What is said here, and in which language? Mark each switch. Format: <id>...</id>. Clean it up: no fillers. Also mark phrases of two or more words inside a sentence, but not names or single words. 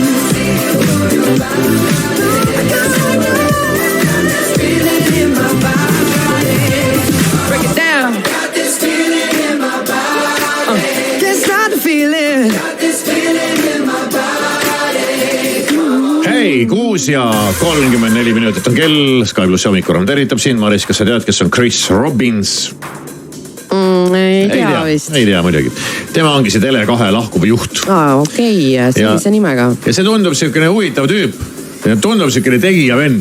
<en>I can't stop the feeling in my body. Break it down. Got this feeling in my body. Can't stop the feeling. Got this feeling in my body.</en> <et>hei, 6:34 minutit on kell. Sky plussi hommikuprogramm tervitab sind. Maris, kas sa tead, kes on Chris Robbins? Ei tea vist. Ei tea muidugi. Tema ongi see Tele2 lahkuv juht. Okei, sellise nimega. Ja see tundub siukene huvitav tüüp. Tundub siukene tegija vend.</et>